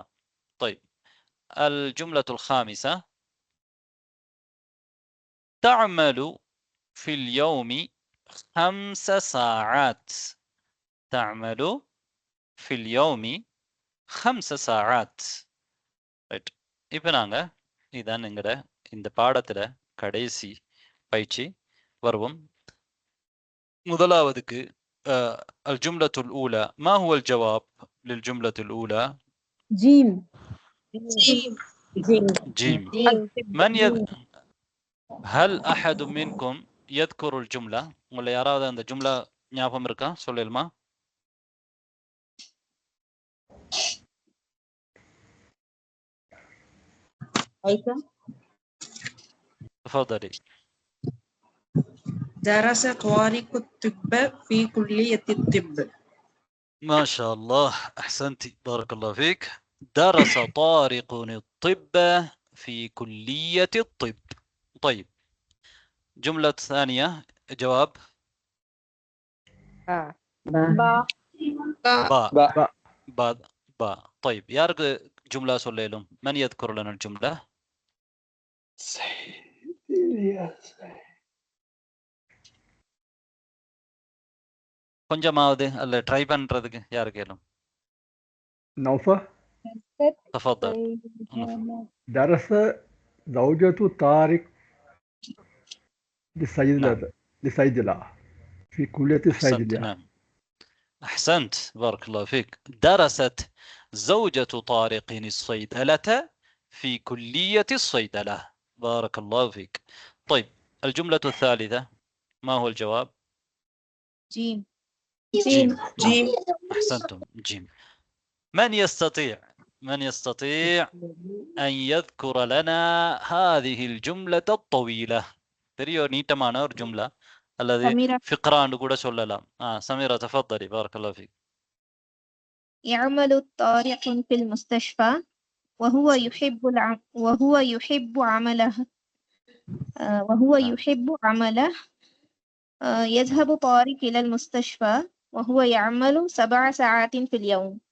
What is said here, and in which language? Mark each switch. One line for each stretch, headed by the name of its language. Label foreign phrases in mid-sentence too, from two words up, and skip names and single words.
Arabic: طيب الجملة الخامسة تعمل في اليوم 5 ساعات. تعمل في اليوم 5 ساعات.
Tamil: ரைட். இப்போ நாங்க இதான் எங்கட இந்த பாடத்துல கடைசி பயிற்சி வருவோம்.
Arabic: முதலாவதுக்கு الجملة الأولى ما هو الجواب للجملة الأولى؟ جيم. جيم. من هل أحد منكم يذكر الجملة؟
Tamil: ولا யாராவது அந்த ஜும்லா ஞாபகம் இருக்கா? சொல்லுமா?
Arabic: عايشة. تفضلي. درس طارق الطب في كلية الطب. ما شاء الله أحسنتي بارك الله فيك. درس طارق الطب في كلية الطب. طيب جملة ثانية جواب با. با. طيب يارك جملة سوليلهم. من يذكر لنا الجملة؟
Tamil: கொஞ்சமாவது அல்ல ட்ரை பண்றதுக்கு யாரு கேளும்.
Arabic: نوفة. تفضل. درس زوجة طارق للصيدلة في كلية الصيدلة. نعم أحسنت بارك الله فيك. درست زوجة طارق الصيدلة في كلية الصيدلة. بارك الله فيك. طيب الجملة الثالثة ما هو الجواب؟ جيم. جيم. جيم. أحسنتم، جيم. من يستطيع أن يذكر لنا هذه الجملة الطويلة؟
Tamil: பெரிய நீட்டமான ஒரு ஜும்லா அல்லது
Arabic: سميرة.
Tamil: ஃபிக்ரான்னு கூட சொல்லலாம்.
Arabic: سميرة تفضلي. بارك الله فيك. يعمل طارق في المستشفى وهو يحب عمله يذهب طارق إلى المستشفى وهو يعمل 7 ساعات في اليوم.